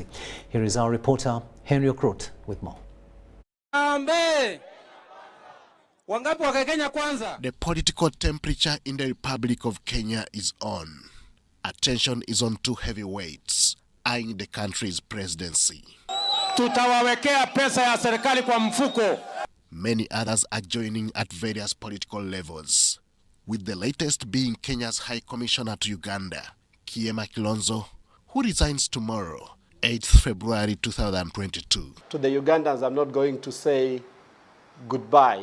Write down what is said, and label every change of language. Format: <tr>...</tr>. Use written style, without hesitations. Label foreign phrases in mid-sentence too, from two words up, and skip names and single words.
<en>Here is our reporter Henry Okrut with more. The political temperature in the Republic of Kenya is on. Attention is on two heavyweights eyeing the country's presidency.</en> <sw>Tutawawekea pesa ya serikali kwa mfuko.</sw> <en>Many others are joining at various political levels, with the latest being Kenya's High Commissioner to Uganda, Kiema Kilonzo, who resigns tomorrow, 8th February 2022. To the Ugandans, I'm not going to say goodbye.</en>